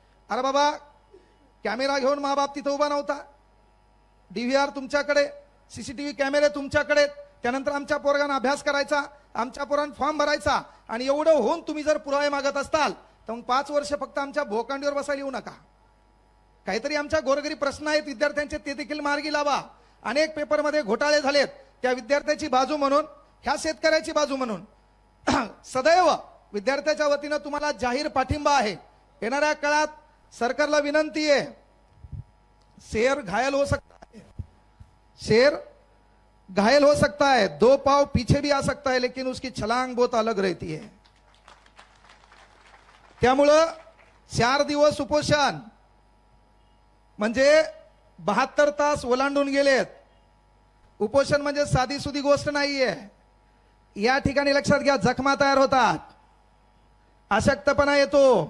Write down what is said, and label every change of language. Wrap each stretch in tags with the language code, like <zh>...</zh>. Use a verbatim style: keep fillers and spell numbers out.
<mr>अरे बाबा, कॅमेरा घेऊन माबाप तिथं उभा नव्हता. डीव्हीआर तुमच्याकडे, सीसीटीव्ही कॅमेरे तुमच्याकडे, त्यानंतर आमच्या पोरांना अभ्यास करायचा, आमच्या पोरांना फॉर्म भरायचा, आणि एवढं होऊन तुम्ही जर पुरावे मागत असताल तर मग पाच वर्ष फक्त आमच्या भोकांडीवर बसायला येऊ नका. काहीतरी आमच्या गोरगरी प्रश्न आहेत विद्यार्थ्यांचे, ते देखील मार्गी लावा. अनेक पेपरमध्ये घोटाळे झालेत, त्या विद्यार्थ्याची बाजू म्हणून, ह्या शेतकऱ्याची बाजू म्हणून सदैव विद्यार्थ्याच्या वतीनं तुम्हाला जाहीर पाठिंबा आहे. येणाऱ्या काळात सरकारला विनंती आहे,</mr> <hi>शेर घायल हो सकता है, शेर घायल हो सकता है, दो पाव पीछे भी आ सकता है, लेकिन उसकी छलांग बहुत अलग रहती है.</hi> <mr>त्यामुळं चार दिवस उपोषण म्हणजे बहात्तर तास ओलांडून गेलेत. उपोषण म्हणजे साधी सुधी गोष्ट नाहीये. या ठिकाणी लक्षात घ्या, जखमा तयार होतात, अशक्तपणा येतो.</mr>